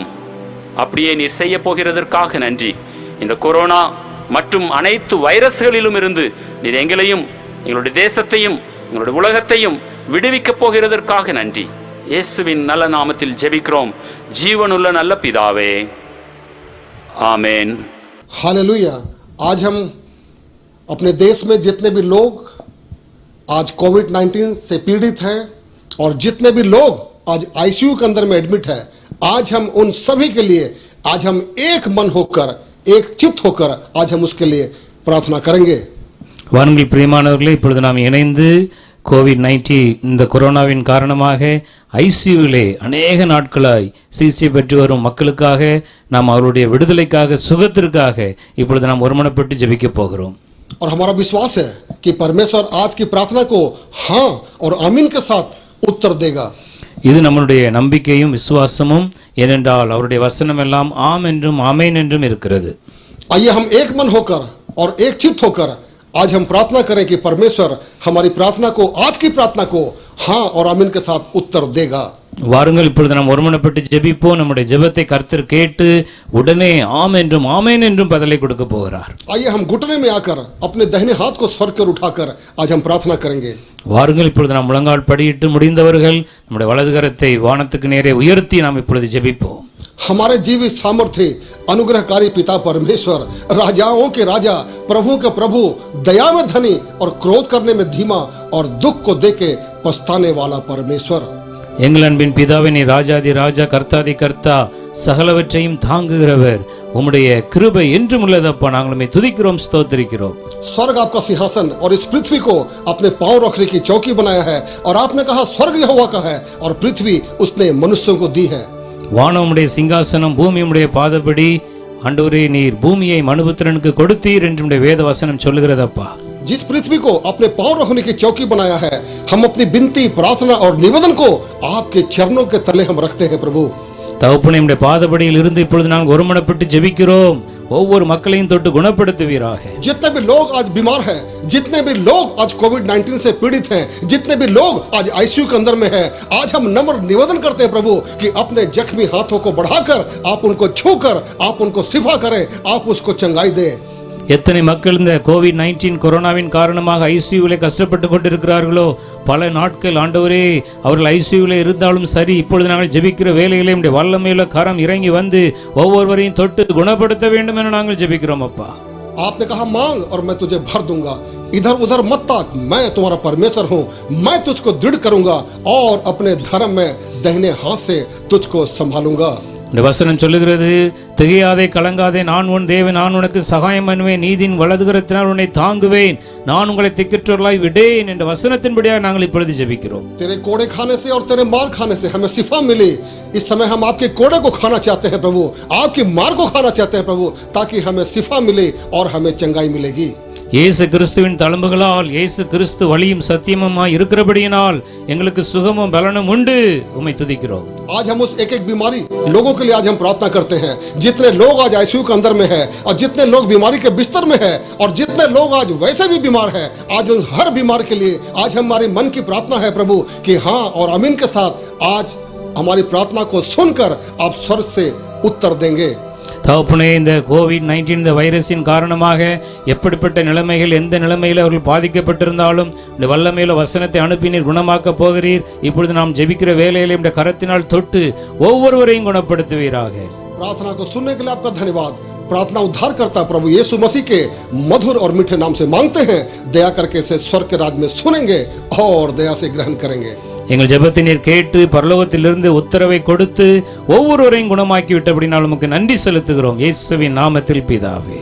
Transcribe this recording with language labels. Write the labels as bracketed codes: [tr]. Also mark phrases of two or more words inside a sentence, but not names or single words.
[ta] அப்படியே நீர் செய்ய போகிறதற்காக நன்றி. இந்த கொரோனா மற்றும் அனைத்து வைரஸ்களிலும் இருந்து நீர் எங்களையும் எங்களுடைய தேசத்தையும் எங்களுடைய உலகத்தையும் விடுவிக்கப் போகிறதற்காக நன்றி. இயேசுவின் நல்ல நாமத்தில் ஜெபிக்கிறோம் ஜீவனுள்ள நல்ல பிதாவே, [hi] आमेन। हालेलुया। आज हम अपने देश में जितने भी लोग आज कोविड-19 से पीड़ित हैं और जितने भी लोग आज आईसीयू के अंदर में एडमिट है, आज हम उन सभी के लिए आज हम एक मन होकर एक चित्त होकर आज हम उसके लिए प्रार्थना करेंगे। [ta] வாருங்கள் பிரியமானவர்களே, இப்பொழுது நாம் இணைந்து கோவிட்-19 இந்த கொரோனாவின் காரணமாக ஐசியூவிலே அநேக நாட்களாய் சிகிச்சை பெற்று வரும் மக்களுக்காக, நாம் அவருடைய விடுதலைக்காக, சுகத்திற்காக இப்பொழுது நாம் ஒருமனப்பட்டு ஜெபிக்க போகிறோம். [hi] और हमारा विश्वास है कि परमेश्वर आज की प्रार्थना को हाँ और आमीन के साथ उत्तर देगा। [ta] இது நம்மளுடைய நம்பிக்கையும் விசுவாசமும். ஏனென்றால் அவருடைய வசனம் எல்லாம் ஆம் என்றும் ஆமேன் என்றும் இருக்கிறது. [hi] आइए हम एक मन होकर और एक चित्त होकर आज हम प्रार्थना करें कि परमेश्वर हमारी प्रार्थना को, आज की प्रार्थना को हाँ और आमीन के साथ उत्तर देगा। [ta] வாருங்கள் இப்பொழுது நாம் ஒருமனப்பட்டு ஜெபிப்போம். நம்முடைய ஜெபத்தை கர்த்தர் கேட்டு உடனே ஆம் என்றும் ஆமேன் என்றும் பதிலை கொடுக்க போகிறார். [hi] आइए हम घुटने में आकर अपने दाहिने हाथ को स्वर कर उठाकर आज हम प्रार्थना करेंगे। [ta] வாருங்கள் இப்பொழுது நாம் முழங்கால் படியிட்டு முடிந்தவர்கள் நம்முடைய வலது கரத்தை வானத்துக்கு நேரே உயர்த்தி நாம் இப்பொழுது ஜெபிப்போம். [hi] हमारे जीवित सामर्थ्य अनुग्रहकारी पिता परमेश्वर, राजाओं के राजा, प्रभु के प्रभु, दया में धनी और क्रोध करने में धीमा और दुख को देके पछताने वाला परमेश्वर, [ta] எங்கள் அன்பின் பிதாவே, நீ ராஜாதி ராஜா, கர்த்தாதி கர்த்தா, சகலவற்றையும் தாங்குகிறவர். உம்முடைய கிருபை என்றும் உள்ளதப்பா. நாங்கள் உம்மை துதிக்கிறோம், ஸ்தோத்திரிக்கிறோம். [hi] स्वर्ग आपका सिंहासन और इस पृथ्वी को अपने पांव रखने की चौकी बनाया है और आपने कहा स्वर्ग यहोवा का है और पृथ्वी उसने मनुष्यों को दी है। [ta] வானம் உம்முடைய சிங்காசனம், பூமி உம்முடைய பாதபடி. ஆண்டவரே, நீர் பூமியை மனுபுத்திரனுக்கு கொடுத்தீர் என்று உம்முடைய வேத வசனம் சொல்லுகிறதப்பா. [hi] जिस पृथ्वी को अपने पांव रखने की चौकी बनाया है, हम अपनी विनती, प्रार्थना और निवेदन को आपके चरणों के तले हम रखते हैं प्रभु। [ta] தகப்பனே, உம்முடைய பாதபடியில் இருந்து இப்பொழுது நாங்கள் ஒருமனப்பட்டு ஜெபிக்கிறோம். ஒவ்வொரு மக்களையும் தொட்டு குணப்படுத்துவீராக. [hi] जितने भी लोग आज बीमार हैं, जितने भी लोग आज कोविड-19 से पीड़ित हैं, जितने भी लोग आज आईसीयू के अंदर में हैं, आज हम नम्र निवेदन करते हैं प्रभु कि अपने जख्मी हाथों को बढ़ाकर आप उनको छूकर आप उनको शिफा करें, आप उसको चंगाई दें। [ta] எத்தனை மக்கள் இந்த கோவிட்-19 கொரோனாவின் காரணமாக ஐசியூவிலே கஷ்டப்பட்டு கொண்டிருக்கிறார்களோ, பல நாட்கள் ஆண்டவரே அவர்கள் ஐசியூவிலே இருந்தாலும் சரி, இப்பொழுது நாங்கள் ஜெபிக்கிற வேளையிலே உம்முடைய வல்லமையுள்ள கரம் இறங்கி வந்து ஒவ்வொருவரையும் தொட்டு குணப்படுத்த வேண்டும் என நாங்கள் ஜெபிக்கிறோம் அப்பா. [hi] आपने कहा मांग और मैं तुझे भर दूंगा, इधर उधर मत ताक, मैं तुम्हारा परमेश्वर हूँ, मैं तुझको दृढ़ करूंगा और अपने धर्म में दाहिने हाथ से तुझको संभालूंगा। [ta] இந்த வசனம் சொல்லுகிறது, திகையாதே, கலங்காதே, நான் உன் தேவன், நான் உனக்கு சகாயம் பண்ணுவேன், நீதின் வலதுகரத்தினால் உன்னை தாங்குவேன், நான் உங்களை திக்கற்றவர்களாய் விடேன் என்ற வசனத்தின்படியாக நாங்கள் இப்பொழுது ஜெபிக்கிறோம். [hi] तेरे कोड़े खाने से और तेरे मार खाने से हमें शिफा मिली। इस समय हम आपके कोड़े को खाना चाहते हैं प्रभु, आपकी मार को खाना चाहते हैं प्रभु, ताकि हमें शिफा मिले और हमें चंगाई मिलेगी। [ta] இயேசு கிறிஸ்துவின் தழும்புகளால், இயேசு கிறிஸ்து வழியும் சத்தியமுமாய் இருக்கிறபடியினால் எங்களுக்கு சுகமும் பலனும் உண்டு. உம்மை துதிக்கிறோம். [hi] आज हम उस एक एक बीमारी लोगों के लिए आज हम प्रार्थना करते हैं, जितने लोग आज आईसीयू के अंदर में है और जितने लोग बीमारी के बिस्तर में है और जितने लोग आज वैसे भी बीमार है, आज उन हर बीमार के लिए आज हमारे मन की प्रार्थना है प्रभु कि हाँ और आमीन के साथ आज हमारी प्रार्थना को सुनकर आप स्वर्ग से उत्तर देंगे। [ta] தகப்பனே, இந்த கோவிட்-19 இந்த வைரஸின் காரணமாக எப்படிப்பட்ட நிலைமைகள், எந்த நிலைமையில் அவர்கள் பாதிக்கப்பட்டிருந்தாலும் இந்த வல்லமையில வசனத்தை அனுப்பி நீர் குணமாக்க போகிறீர். இப்பொழுது நாம் ஜெபிக்கிற வேலையில இந்த கரத்தினால் தொட்டு ஒவ்வொருவரையும் குணப்படுத்துவீராக. [hi] प्रार्थना को सुनने के लिए आपका धन्यवाद। प्रार्थना उद्धार करता प्रभु यीशु मसीह के मधुर और मीठे नाम से मांगते हैं, दया करके इसे स्वर्ग के राज में सुनेंगे और दया से ग्रहण करेंगे। [ta] எங்கள் ஜெபத்தை நீர் கேட்டு பரலோகத்திலிருந்து உத்தரவை கொடுத்து ஒவ்வொருவரையும் குணமாக்கி விட்டபடினால் உமக்கு நன்றி செலுத்துகிறோம் இயேசுவின் நாமத்தில் பிதாவே.